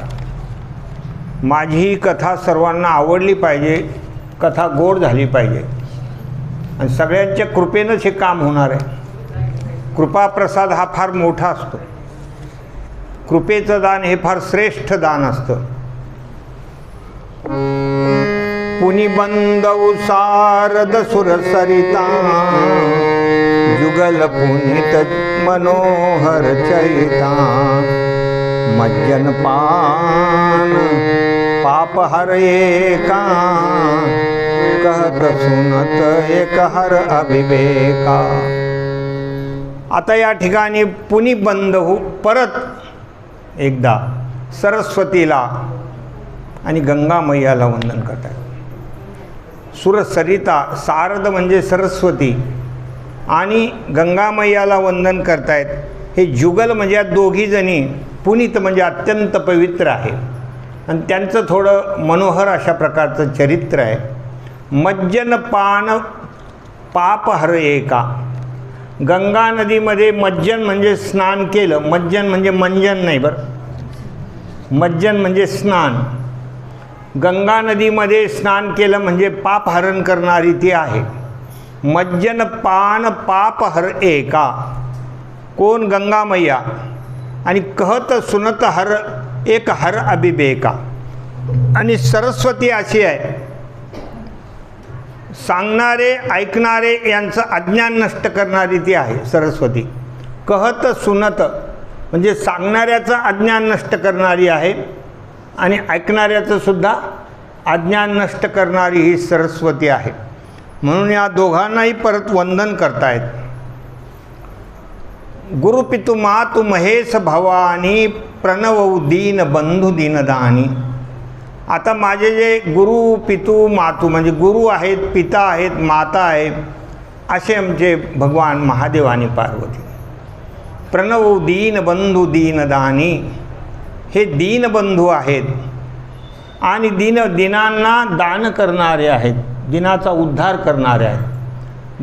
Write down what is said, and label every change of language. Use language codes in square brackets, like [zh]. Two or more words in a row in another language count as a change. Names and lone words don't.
[mr] माझी ही कथा सर्वांना आवडली पाहिजे, कथा गोड झाली पाहिजे आणि सगळ्यांच्या कृपेनंच हे काम होणार आहे. कृपाप्रसाद हा फार मोठा असतो. कृपेचं दान हे फार श्रेष्ठ दान असतं. [awa] पुनिबंधौ सारद सुरसरिता जुगल पुनित मनोहर चरिता मज्जन पान पाप हर एका कहत सुनत एक हर अभिवेका. [mr] आता या ठिकाणी पुनिबंधू परत एकदा सरस्वतीला आणि गंगा मैयाला वंदन करतात. सुरसरिता, सारद म्हणजे सरस्वती आणि गंगा मैयाला वंदन करतायत. हे जुगल म्हणजे या दोघीजणी, पुनीत म्हणजे अत्यंत पवित्र आहे आणि त्यांचं थोडं मनोहर अशा प्रकारचं चरित्र आहे. [awa] मज्जन पान पाप हर एका. [mr] गंगा नदीमध्ये मज्जन म्हणजे स्नान केलं. मज्जन म्हणजे मंजन नाही बरं, मज्जन म्हणजे स्नान. गंगा नदीमध्ये स्नान केलं म्हणजे पाप हरण करणारी ती आहे. [awa] मज्जन पान पाप हर एका. [mr] कोण? गंगा मैया. [awa] आणि कहत सुनत हर एक हर अभिवेका. [mr] आणि सरस्वती अशी आहे, सांगणारे ऐकणारे यांचं अज्ञान नष्ट करणारी ती आहे सरस्वती. [awa] कहत सुनत [mr] म्हणजे सांगणाऱ्याचं अज्ञान नष्ट करणारी आहे आणि ऐकणाऱ्याचं सुद्धा अज्ञान नष्ट करणारी ही सरस्वती आहे. म्हणून या दोघांनाही परत वंदन करतायत. [awa] गुरुपितु मातु महेश भवानी प्रणवौ दीन बंधू दीनदानी. [mr] आता माझे जे [awa] गुरु पितू मातू [mr] म्हणजे गुरु आहेत, पिता आहेत, माता आहे, असे आमचे भगवान महादेव आणि पार्वती. [awa] प्रणवौ दीन बंधू दीनदानी. [mr] हे दीनबंधू आहेत आणि दिनांना दान करणारे आहेत, दिनाचा उद्धार करणारे आहेत.